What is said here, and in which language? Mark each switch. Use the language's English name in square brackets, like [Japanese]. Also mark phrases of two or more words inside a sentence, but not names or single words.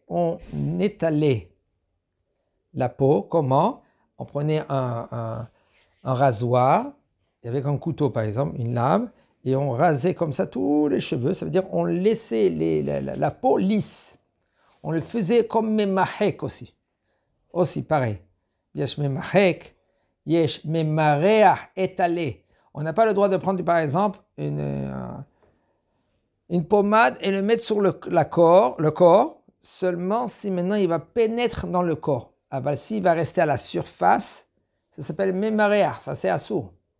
[French] On étalait la peau. Comment? On prenait un rasoir, avec un couteau par exemple, une lame, et on rasait comme ça tous les cheveux. Ça veut dire on laissait la peau lisse. On le faisait comme memahek aussi. Aussi pareil. [Hebrew] יש ממחק, יש ממרח étalé. [French] On n'a pas le droit de prendre par exemple une pommade et le mettre sur le corps, seulement si maintenant il va pénétrer dans le corps. Ah ben, s'il va rester à la surface, ça s'appelle memareach, ça c'est assourd.